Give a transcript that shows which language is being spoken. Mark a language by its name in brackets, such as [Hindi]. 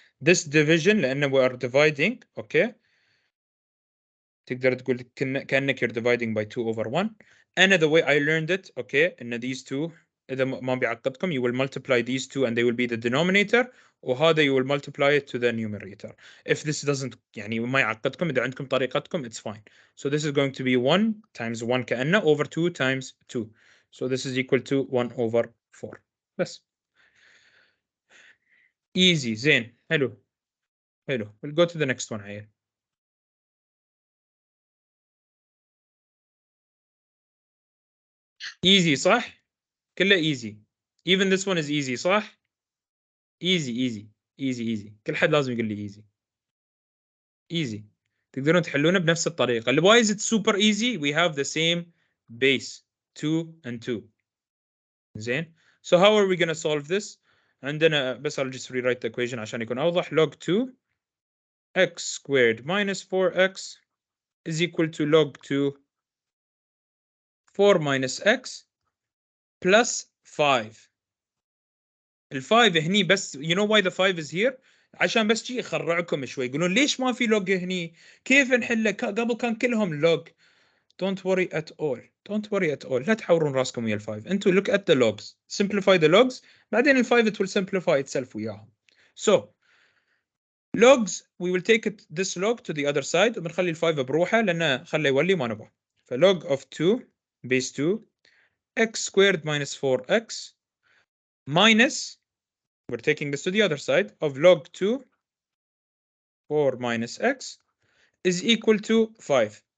[English] This division [Arabic] لأنه [English] we are dividing, okay, [Arabic] تقدر تقول كأنك [English] you're dividing by 2 over 1. أنا the way I learned it, okay, إن these two [Arabic] إذا ما بيعقدكم [English] you will multiply these two and they will be the denominator, [Arabic] وهذا [English] you will multiply it to the numerator. If this doesn't [Arabic] يعني ما يعقدكم إذا عندكم طريقتكم [English] it's fine. So this is going to be 1 times 1 [Arabic] كأنه [English] over 2 times 2. So this is equal to 1 over 4 بس. Easy. [Arabic] زين. حلو. [English] We'll go to the next one عيال. Easy [Arabic] صح؟ [English] كله easy. Even this one is easy صح؟ easy. [Arabic] كل حد لازم يقول لي [English] easy. [Arabic] تقدرون تحلونه بنفس الطريقة. [English] Why is it super easy? We have the same base 2 and 2. [Arabic] زين. [English] So how are we going to solve this? [Arabic] عندنا بس [English] I'll just rewrite the equation [Arabic] عشان يكون أوضح. [English] Log 2 x squared minus 4x is equal to log 2 4 minus x plus 5. [Arabic] ال 5 هني بس you know why the 5 is here؟ عشان بس شيء يخرعكم شوي يقولون ليش ما في لوج هني؟ كيف نحله؟ قبل كان كلهم لوج. [English] Don't worry at all. [Arabic] لا تحورون راسكم ويا ال 5. [English] انتوا look at the logs. Simplify the logs. [Arabic] بعدين ال 5 [English] it will simplify itself [Arabic] وياهم. [English] So logs we will take it this log to the other side [Arabic] وبنخلي ال 5 بروحه لأنه خليه يولي ما نبغى. [English] ف log of 2 base 2 x squared minus 4x minus, we're taking this to the other side, of log 2 4 minus x is equal to 5.